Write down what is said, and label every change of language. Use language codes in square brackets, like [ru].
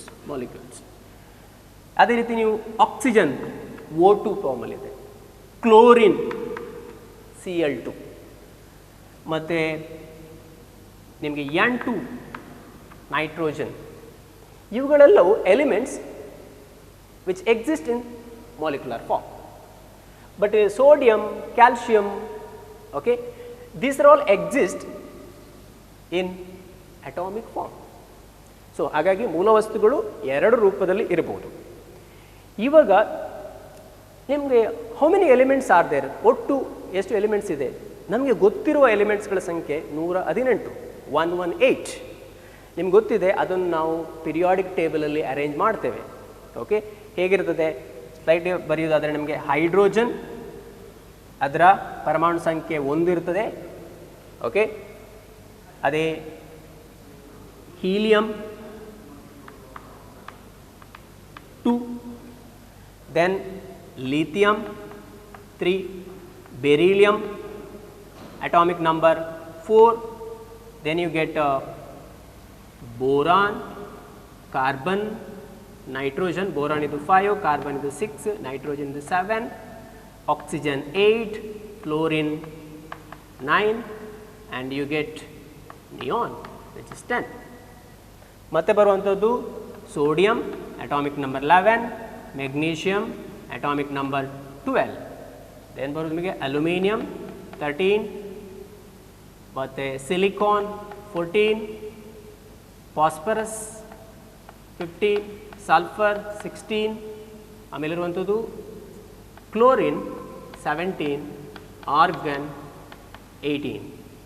[kn] Molecules. ಅದೇ ರೀತಿ ನೀವು ಆಕ್ಸಿಜನ್ O2 ಫಾರ್ಮಲ್ಲಿದೆ, ಕ್ಲೋರಿನ್ Cl2, ಮತ್ತು ನಿಮಗೆ N2 ನೈಟ್ರೋಜನ್. ಇವುಗಳೆಲ್ಲವೂ [en] Elements which exist in molecular form. But sodium, calcium, okay, these are all exist in atomic form. [kn] So ಹಾಗಾಗಿ ಮೂಲ ವಸ್ತುಗಳು 2 ರೂಪದಲ್ಲಿ ಇರಬಹುದು. ಇವಾಗ ನಿಮಗೆ [en] How many elements are there? [kn] ಒಟ್ಟು ಎಷ್ಟು ಎಲಿಮೆಂಟ್ಸ್ ಇದೆ? ನಮಗೆ ಗೊತ್ತಿರುವ ಎಲಿಮೆಂಟ್ಸ್ಗಳ ಸಂಖ್ಯೆ 118, 118. ನಿಮ್ಗೆ ಗೊತ್ತಿದೆ, ಅದನ್ನು ನಾವು ಪಿರಿಯಾಡಿಕ್ ಟೇಬಲಲ್ಲಿ ಅರೇಂಜ್ ಮಾಡ್ತೇವೆ. ಓಕೆ, ಹೇಗಿರ್ತದೆ ಸ್ಲೈಡ್ ಬರೆಯೋದಾದರೆ ನಿಮಗೆ ಹೈಡ್ರೋಜನ್ ಅದರ ಪರಮಾಣು ಸಂಖ್ಯೆ 1 ಇರ್ತದೆ. [en] Okay, ಅದೇ helium 2, then lithium 3, beryllium atomic number 4, then you get boron, carbon, nitrogen. Boron is 5, carbon is 6, nitrogen is 7, oxygen 8, fluorine 9, and you get neon which is 10. [kn] ಮತ್ತೆ ಬರುವಂಥದ್ದು sodium [en] atomic number 11, magnesium atomic number 12, then [kn] ಬರೋದು ನಿಮಗೆ aluminium 13, ಮತ್ತು silicon 14, phosphorus 15, sulphur 16, ಆಮೇಲೆ ಇರುವಂಥದ್ದು chlorine 17, organ 18.